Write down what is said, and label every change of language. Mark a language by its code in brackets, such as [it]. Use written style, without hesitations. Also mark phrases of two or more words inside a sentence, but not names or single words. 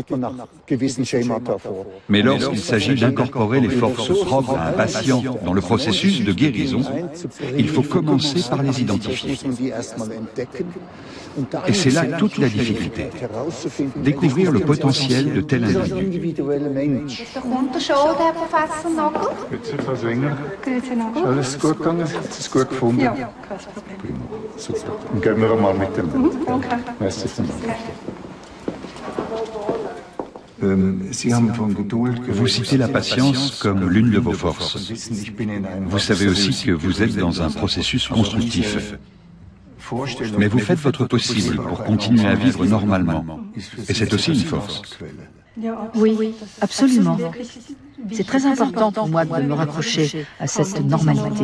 [fr] Mais lorsqu'il s'agit d'incorporer les forces propres à un patient dans le processus de guérison, il faut commencer par les identifier. Et c'est là toute la difficulté. Découvrir le potentiel de tel individu. [gsw] Schon, Herr Professor Nagel? Grüezi, Frau Sänger. Grüezi, Nagel. Ist alles gut gegangen? Hat Sie es gut gefunden? Ja, kein Problem. Super. Dann gehen wir einmal mit dem. Okay. Merci vielmals. [fr] Vous citez la patience comme l'une de vos forces. Vous savez aussi que vous êtes dans un processus constructif. Mais vous faites votre possible pour continuer à vivre normalement. Et c'est aussi une force. Oui, absolument. C'est très important pour moi de me raccrocher à cette normalité.